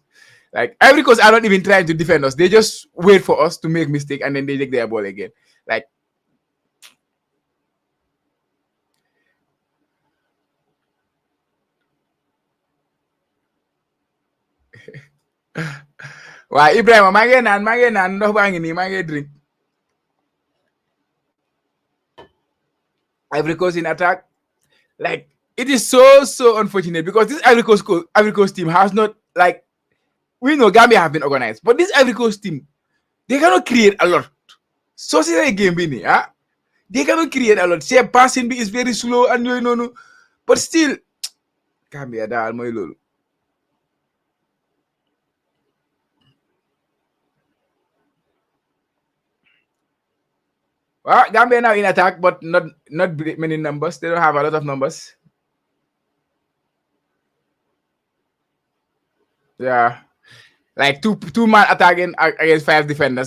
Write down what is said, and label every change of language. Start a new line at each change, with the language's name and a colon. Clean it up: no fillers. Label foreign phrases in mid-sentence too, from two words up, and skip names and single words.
English: Like, Ivory Coast are not even trying to defend us. They just wait for us to make mistake and then they take their ball again. Like, why
Wolof: Ibrahim, maa ngi naan ndox baa ngi nii maa ngi drink.
English: Ivory Coast in attack. Like, it is so unfortunate because this Ivory Coast team has not, like, we know Gambia have been organized, but this Ivory Coast team, they cannot create a lot. So see the game bini, they cannot create a lot. Say passing is very slow and you know, but still,
Wolof: Gambia daal moy lolu.
English: Well, Gambia now in attack, but not many numbers. They don't have a lot of numbers. Yeah, like two man attacking against 5 defenders.